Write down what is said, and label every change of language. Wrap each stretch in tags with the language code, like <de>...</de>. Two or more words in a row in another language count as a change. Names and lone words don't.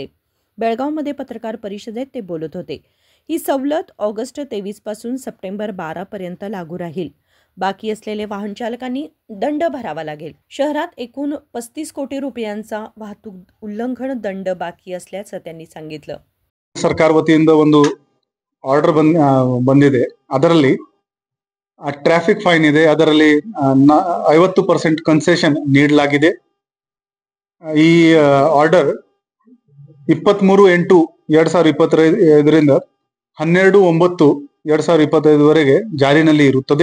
<mr>बेळगावमध्ये पत्रकार परिषदेत ते बोलत होते। ही सवलत ऑगस्ट 23 पासून सप्टेंबर 12 पर्यंत लागू राहील। बाकी असलेले वाहन चालकांनी दंड भरावा लागेल। शहरात एकूण 35 कोटी रुपयांचा वाहतूक उल्लंघन दंड बाकी असल्याचं त्यांनी सांगितलं।</mr> <kn>ಸರ್ಕಾರ ವತಿಯಿಂದ ಒಂದು ಆರ್ಡರ್ ಬಂದಿದೆ। ಅದರಲ್ಲಿ ಟ್ರಾಫಿಕ್ ಫೈನ್ ಇದೆ, ಅದರಲ್ಲಿ 50% ಕನ್ಸೆಷನ್ ನೀಡಲಾಗಿದೆ। ಈ ಆರ್ಡರ್ 23/8/2025ರಿಂದ 12/9/2025 ವರೆಗೆ ಜಾರಿನಲ್ಲಿ ಇರುತ್ತದೆ।</kn>